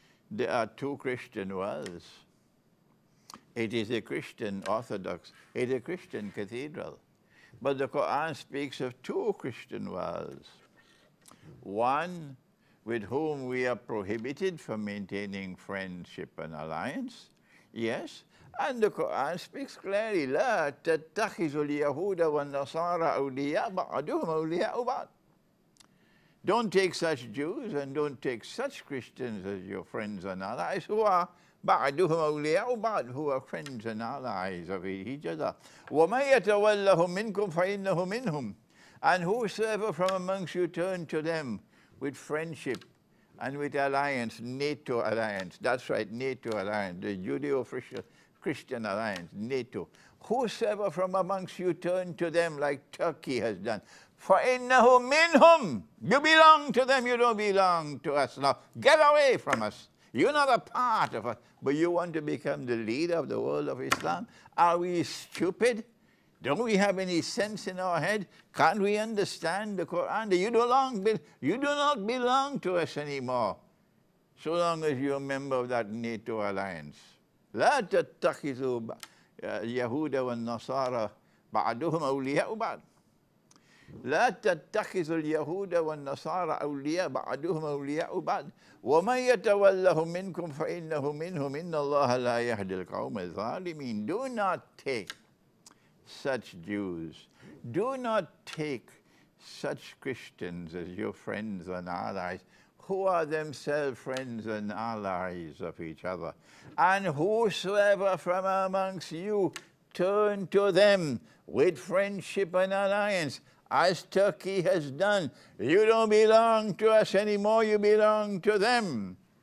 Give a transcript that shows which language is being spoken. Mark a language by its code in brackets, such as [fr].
[en] There are two Christian worlds. It is a Christian Orthodox, it is a Christian cathedral. But the Quran speaks of two Christian worlds. One with whom we are prohibited from maintaining friendship and alliance. Yes, and the Quran speaks clearly, [ar] لا تتخذوا اليهود والنصارى أولياء بعضهم أولياء بعض. [en] Don't take such Jews and don't take such Christians as your friends and allies who are [ar] بعضهم أولياء بعض, [en] who are friends and allies of each other. [ar] وَمَن يَتَوَلَّهُم مِّنكُمْ فَإِنَّهُ مِنْهُمْ. [en] And whosoever from amongst you turn to them with friendship and with alliance, NATO alliance, that's right, NATO alliance, the Judeo-Christian alliance, NATO. Whosoever from amongst you turn to them like Turkey has done, [ar] فَإِنَّهُ مِنْهُمْ. [en] You belong to them, you don't belong to us. Now, get away from us. You're not a part of us, but you want to become the leader of the world of Islam? Are we stupid? Don't we have any sense in our head? Can't we understand the Quran? You do not belong to us anymore, so long as you're a member of that NATO alliance. [ar] لا تتخذوا اليهود والنصارى بعضهم أولياء بعض. لا تتخذوا اليهود والنصارى أولياء بعضهم أولياء بعض ومن يتولهم منكم فإنه منهم إن الله لا يهدي القوم الظالمين. [en] Do not take such Jews, do not take such Christians as your friends and allies, who are themselves friends and allies of each other. And whosoever from amongst you turn to them with friendship and alliance, as Turkey has done, you don't belong to us anymore, you belong to them.